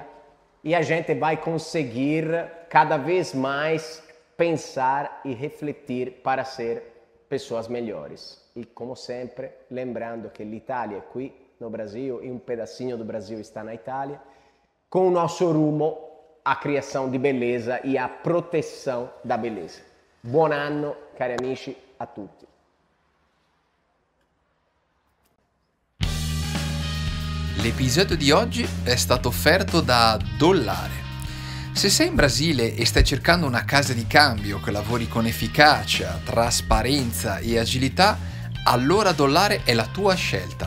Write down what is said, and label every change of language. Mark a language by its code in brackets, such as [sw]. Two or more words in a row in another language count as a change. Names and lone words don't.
[pt] E a gente vai conseguir cada vez mais pensar e refletir para ser pessoas melhores. E como sempre, lembrando que l'Italia é aqui no Brasil e um pedacinho do Brasil está na Itália, com o nosso rumo à criação de beleza e à proteção da beleza. [it] Buon anno, cari amici, a tutti. L'episodio di oggi è stato offerto da Dollare. Se sei in Brasile e stai cercando una casa di cambio che lavori con efficacia, trasparenza e agilità, allora Dollare è la tua scelta.